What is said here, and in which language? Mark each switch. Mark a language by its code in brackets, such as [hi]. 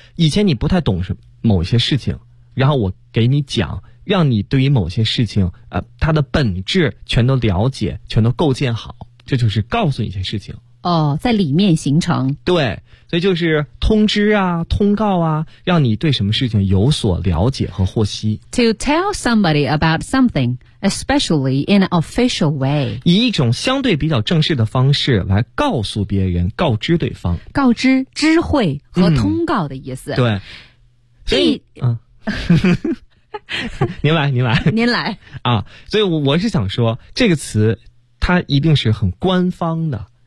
[zh] 以前你不太懂某些事情，然后我给你讲，让你对于某些事情它的本质全都了解，全都构建好，这就是告诉你一些事情。哦，在里面形成。对，所以就是通知啊，通告啊，让你对什么事情有所了解和获悉。 [en] To tell somebody about something, especially in an official way. [zh] 以一种相对比较正式的方式来告诉别人，告知对方。告知，知会和通告的意思。嗯、对。所以，嗯。您来。您来。啊，所以我是想说，这个词它一定是很官方的。